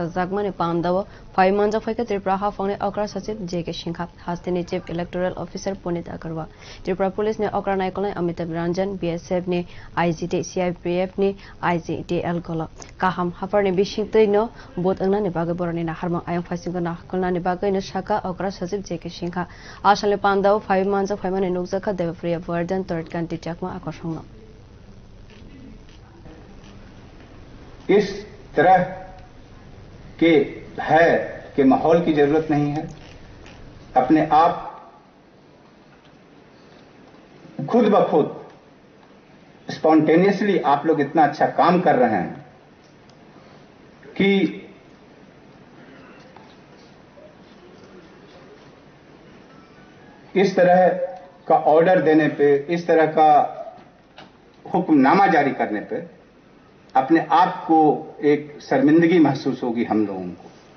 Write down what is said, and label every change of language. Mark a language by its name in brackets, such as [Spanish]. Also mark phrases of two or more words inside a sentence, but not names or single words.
[Kok Borok] जागमानि पान्दाव फाइ मानजा फाइका त्रिपुरा हाफंनि अग्रा सचिव जेके सिंहा हास्तिनि [English] Chief Electoral Officer [Kok Borok] पुनीत अग्रवाल त्रिपुरा पुलिस ने अग्रा नायकलनाय अमिताभ रंजन बीएसएफ नि आईजीटी सीआईपीएफ नि आईजीटीएल गल काहाम हाफारनि बिसिंतैनो बोत अंगनानि बागै बरनि नाहारमां आयं फाइसिंगो नाखलनानि बागैनो साका अग्रा सचिव जेके सिंहा आसाले पान्दाव फाइव मानजा फाइमाने नुकजाखा देवप्रिया वर्धन थर्ड कांटी चाकमा आकर्षण [Hindi] इस तरह के भय के माहौल की जरूरत नहीं है अपने आप खुद ब खुद स्पॉन्टेनियसली आप लोग इतना अच्छा काम कर रहे हैं कि इस तरह का ऑर्डर देने पे इस तरह का हुक्मनामा जारी करने पे अपने आप को एक शर्मिंदगी महसूस होगी हम लोगों को